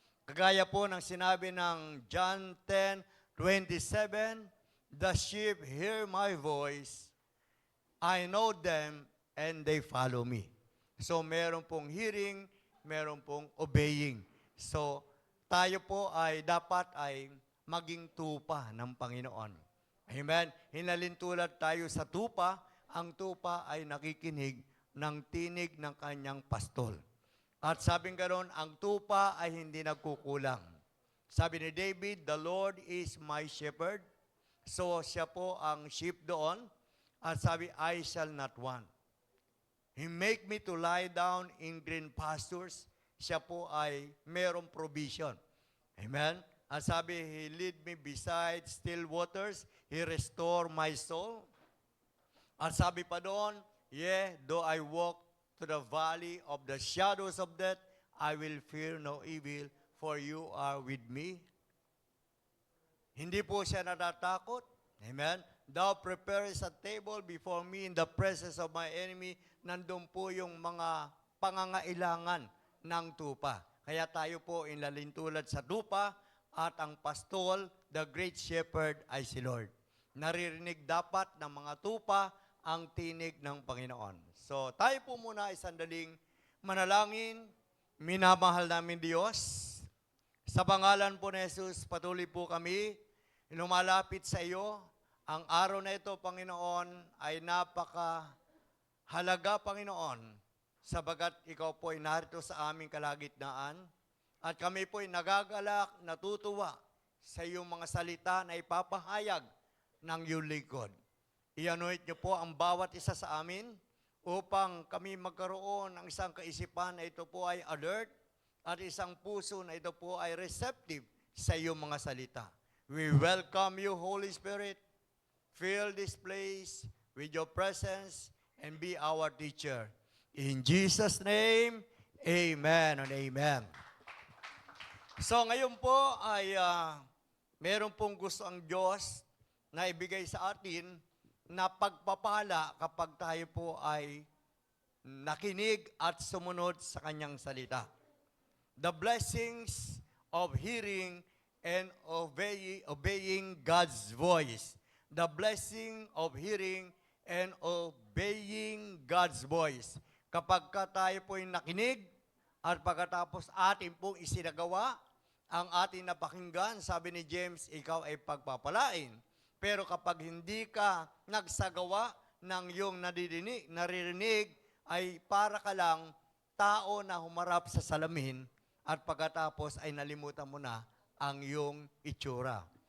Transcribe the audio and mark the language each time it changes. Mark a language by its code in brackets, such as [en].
[tl] Kagaya po ng sinabi ng [en] John 10:27, "The sheep hear my voice, I know them, and they follow me." [tl] So meron pong hearing, meron pong obeying. So tayo po ay dapat ay maging tupa ng Panginoon. Amen? Hinalintulad tayo sa tupa, ang tupa ay nakikinig ng tinig ng kanyang pastol. At sabing ganoon, ang tupa ay hindi nagkukulang. Sabi ni [en] David, "The Lord is my shepherd." [tl] So siya po ang sheep doon. At sabi, [en] "I shall not want." He make me to lie down in green pastures. [tl] Siya po ay merong provision. [en] Amen? [tl] At sabi, [en] He lead me beside still waters. He restore my soul. [tl] At sabi pa doon, [en] though I walk to the valley of the shadows of death, I will fear no evil, for you are with me. [tl] Hindi po siya natatakot. Amen? [en] "Thou preparest a table before me in the presence of my enemy." [tl] Nandun po yung mga pangangailangan ng tupa. Kaya tayo po inlalintulad sa tupa at ang pastol, [en] the great shepherd, [tl] ay si Lord. Naririnig dapat ng mga tupa ang tinig ng Panginoon. So tayo po muna ay sandaling manalangin. Minamahal namin Diyos. Sa pangalan po ni Jesus, patuloy po kami lumalapit sa iyo. Ang araw na ito, Panginoon, ay napakahalaga, Panginoon, sabagat ikaw po ay narito sa aming kalagitnaan at kami po ay nagagalak, natutuwa sa iyong mga salita na ipapahayag ng iyong lingkod. I-anoint niyo po ang bawat isa sa amin upang kami magkaroon ng isang kaisipan na ito po ay alert at isang puso na ito po ay receptive sa iyong mga salita. [en] We welcome you, Holy Spirit. Fill this place with your presence and be our teacher. In Jesus' name, amen and amen. [tl] So ngayon po ay meron pong gusto ang Diyos na ibigay sa atin na pagpapala kapag tayo po ay nakinig at sumunod sa kanyang salita. [en] The blessings of hearing and obeying God's voice. The blessing of hearing and obeying God's voice. [tl] Kapag tayo po ay nakinig at pagkatapos atin pong isinagawa, ang ating napakinggan, sabi ni James, ikaw ay pagpapalain. Pero kapag hindi ka nagsagawa ng iyong naririnig, ay para ka lang tao na humarap sa salamin at pagkatapos ay nalimutan mo na ang iyong itsura.